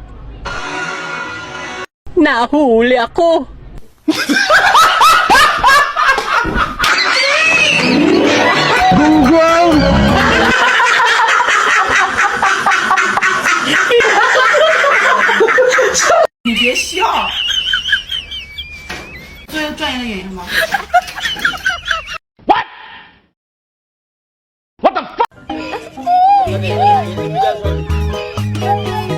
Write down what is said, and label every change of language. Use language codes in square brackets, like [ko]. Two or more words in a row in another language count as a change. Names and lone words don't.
[tl] Nahuli ako! [zh] 你别笑，作为专业的演员吗？ [en] What the fuck?